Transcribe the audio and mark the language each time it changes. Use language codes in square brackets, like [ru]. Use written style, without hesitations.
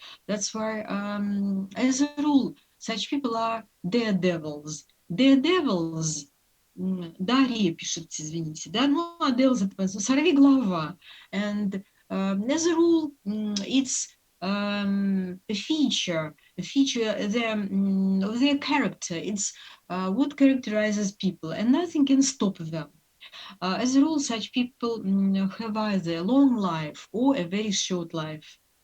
[en] That's why, as a rule, such people are daredevils. [ru] Daredevils, Дарья пишет, извините, да, ну, а devils, это сорви голова. [en] And as a rule, it's a feature of their character. It's what characterizes people, and nothing can stop them. As a rule, such people have either a long life or a very short life.